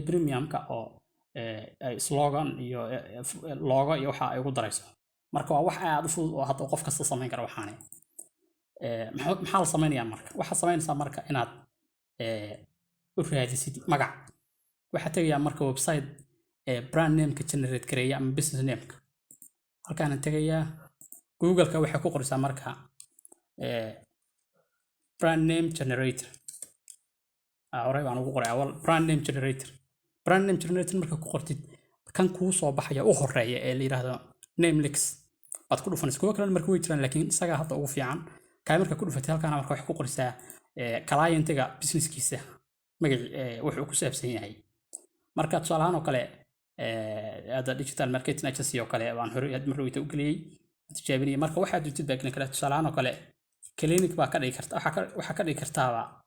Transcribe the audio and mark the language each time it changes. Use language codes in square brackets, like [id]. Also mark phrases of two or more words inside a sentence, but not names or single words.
[so] premiumka oo slogan iyo logo iyo waxa ay ugu darayso marka waa wax aad u fudud oo hadda qof kasta samayn kara waxaane maxaa la samaynayaa marka waxaa samaynaysaa marka inaad u raadisid magac waxaa tegayaa marka website [en] brand nameka [so] generate gareeya ama [en] business nameka [so] halkaan tegayaa google-ka waxay ku qoraysaa marka [en] brand name generator [so] horey baan ugu qoray awal [en] brand name generator [so] marka ku qortid kan kuu soo baxaya u horeeya ee la yiraahdo namelix baad ku dhufanaysaa kuwa kale marka way jiraan laakiin isaga hadda ugu fiican kaay marka ku dhufatay halkaan marka waxay ku qoraysaa client-ga businesskiisa magac wuxuu ku saabsan yahay marka tusaale ahaan oo kale هذا [en] digital marketing agency [so] oo kale waan hore mar weyta u galiyay tijaabinay marka waxa jirtid baa kale tusaale ahaan oo kale clinic baa ka dhigi karta waxa ka dhigi kartaa